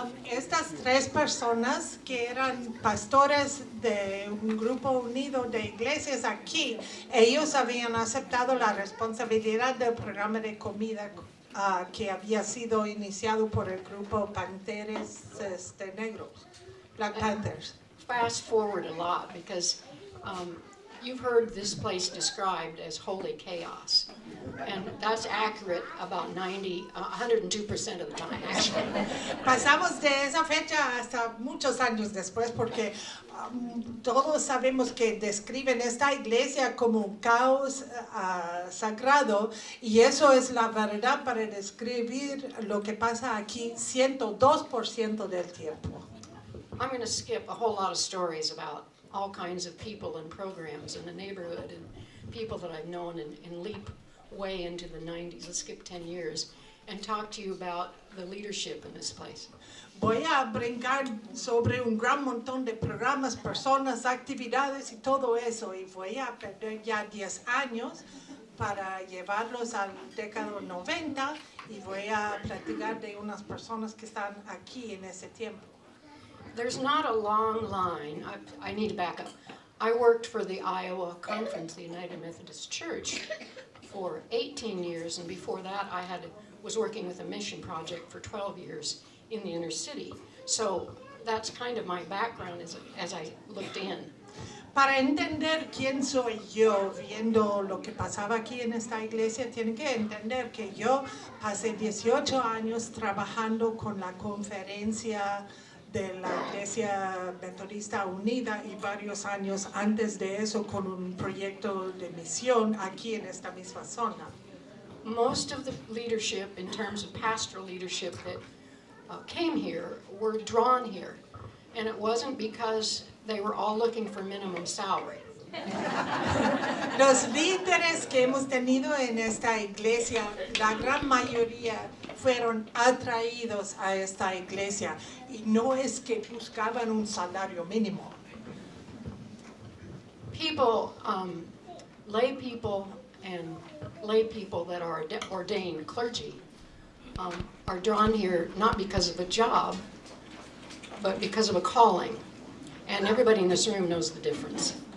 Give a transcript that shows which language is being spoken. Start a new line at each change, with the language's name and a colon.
Spanish: Estas 3 personas que eran pastores de un grupo unido de iglesias aquí, ellos habían aceptado la responsabilidad del programa de comida que había sido iniciado por el grupo Panteres Negros, Black Panthers.
English: Fast forward a lot because you've heard this place described as holy chaos, and that's accurate about 102% of the time, actually.
Spanish: Pasamos de esa fecha hasta muchos años después porque todos sabemos que describen esta iglesia como un caos sagrado y eso es la verdad para describir lo que pasa aquí 102% del tiempo.
English: I'm going to skip a whole lot of stories about all kinds of people and programs in the neighborhood and people that I've known and leap way into the 90s. Let's skip 10 years and talk to you about the leadership in this place.
Spanish: Voy a brincar sobre un gran montón de programas, personas, actividades y todo eso y voy a perder ya 10 años para llevarlos al década 90 y voy a platicar de unas personas que están aquí en ese tiempo.
English: There's not a long line. I need to back up. I worked for the Iowa Conference, the United Methodist Church, for 18 years, and before that was working with a mission project for 12 years in the inner city. So that's kind of my background as I looked in.
Spanish: Para entender quién soy yo, viendo lo que pasaba aquí en esta iglesia, tienen que entender que yo pasé 18 años trabajando con la conferencia de la Iglesia Metodista Unida y varios años antes de eso con un proyecto de misión aquí en esta misma zona.
English: Most of the leadership, in terms of pastoral leadership that came here, were drawn here. And it wasn't because they were all looking for minimum salary.
Spanish: Los líderes que hemos tenido en esta iglesia, la gran mayoría fueron atraídos a esta iglesia y no es que buscaban un salario mínimo.
English: People, lay people and lay people that are ordained clergy are drawn here not because of a job, but because of a calling. And everybody in this room knows the difference.